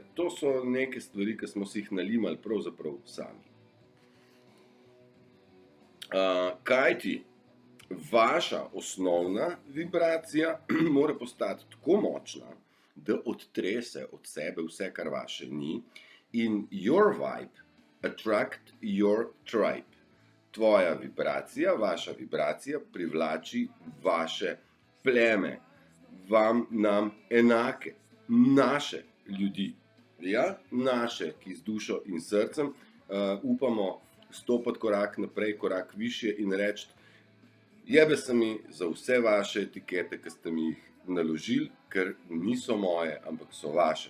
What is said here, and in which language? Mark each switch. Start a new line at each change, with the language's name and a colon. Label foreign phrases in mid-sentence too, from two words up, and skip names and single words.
Slovenian: To so neke stvari, ki smo si jih nalimali pravzaprav sami. Kajti vaša osnovna vibracija mora postati tako močna, da odtrese od sebe vse, kar vaše ni, in
English: your vibe attract your tribe.
Slovenian: Tvoja vibracija, vaša vibracija privlači vaše pleme, nam enake. Naše ljudi, ja, naše, ki z dušo in srcem upamo stopiti korak naprej, korak višje in reči, jebe se mi za vse vaše etikete, ki ste mi jih naložili, ker niso moje, ampak so vaše.